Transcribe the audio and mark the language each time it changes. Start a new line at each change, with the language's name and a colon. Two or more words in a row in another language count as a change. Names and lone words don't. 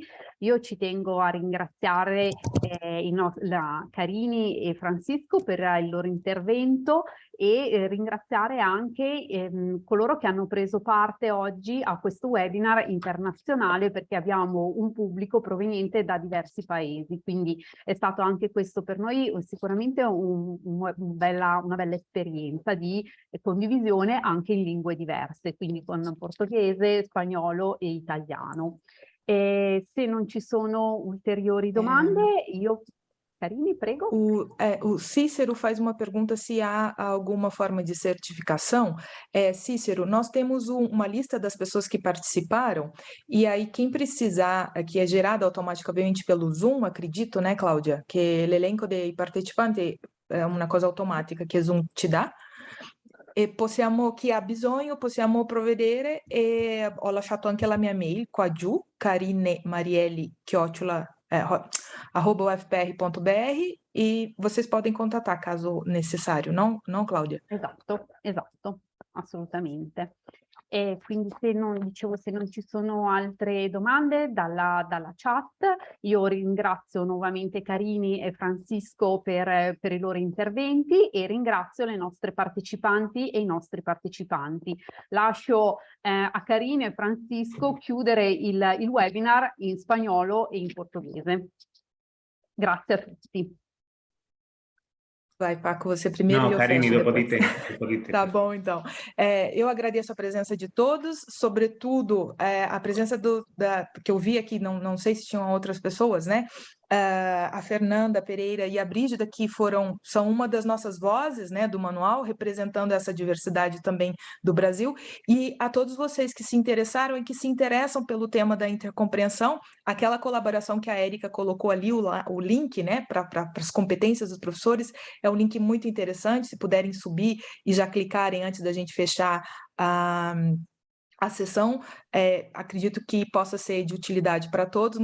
Italian: Io ci tengo a ringraziare Carini e Francisco per il loro intervento e ringraziare anche coloro che hanno preso parte oggi a questo webinar internazionale, perché abbiamo un pubblico proveniente da diversi paesi, quindi è stato anche questo per noi sicuramente una bella esperienza di condivisione anche in lingue diverse, quindi con portoghese, spagnolo e italiano. Se non ci sono ulteriori domande, io... Carini, prego.
Portuguese: O Cícero faz uma pergunta se há alguma forma de certificação. Cícero, nós temos uma lista das pessoas que participaram, e aí quem precisar, que é gerado automaticamente pelo Zoom, acredito, né, Cláudia? Que o
Italian: elenco de partecipanti è una cosa automatica che Zoom ti dà. E possiamo, chi ha bisogno, possiamo provvedere, e ho lasciato anche la mia mail qua giù,
Portuguese: carinemarielli@ufpr.br, e vocês podem contatar caso necessário, não, Cláudia?
Italian: Esatto, assolutamente. E quindi se non ci sono altre domande dalla chat, io ringrazio nuovamente Carini e Francisco per i loro interventi e ringrazio le nostre partecipanti e i nostri partecipanti. Lascio a Carini e Francisco chiudere il webinar in spagnolo e in portoghese. Grazie a tutti.
Portuguese: Vai, Paco, você primeiro e eu Carini, fecho
Italian: dopo di
Portuguese: depois.
Italian: te.
Portuguese: Tá bom, então. Eu agradeço a presença de todos, sobretudo a presença que eu vi aqui, não sei se tinham outras pessoas, né? A Fernanda Pereira e a Brígida, que são uma das nossas vozes, né, do manual, representando essa diversidade também do Brasil, e a todos vocês que se interessaram e que se interessam pelo tema da intercompreensão, aquela colaboração que a Érica colocou ali, o link, né, para as competências dos professores, é um link muito interessante, se puderem subir e já clicarem antes da gente fechar a sessão, acredito que possa ser de utilidade para todos.